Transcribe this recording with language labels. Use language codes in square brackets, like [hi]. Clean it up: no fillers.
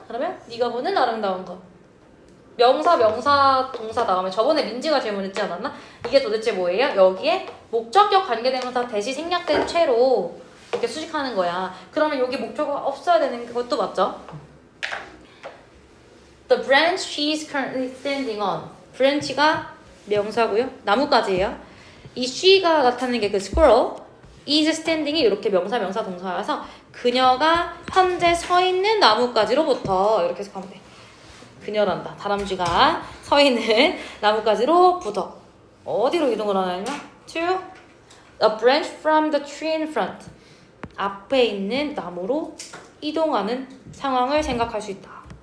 [ko] 그러면 네가 보는 아름다운 것. 명사, 동사 다음에 저번에 민지가 질문했지 않았나? 이게 도대체 뭐예요? 여기에 목적격 관계대명사 대시 생략된 채로 이렇게 수식하는 거야. 그러면 여기 목적어가 없어야 되는 것도 맞죠? [en] The branch she is currently standing on. [ko] branch가 명사고요. 나무까지예요. 이 she가 나타내는 게 그 squirrel. is standing이 이렇게 명사, 동사여서 그녀가 현재 서 있는 나무까지로부터 이렇게 해서 가면 돼. 그녀란다. 다람쥐가 서 있는 나무까지로부터 어디로 이동을 하냐면 [en] to a branch from the tree in front. [ko] 앞에 있는 나무로 이동하는 상황을 생각할 수 있다.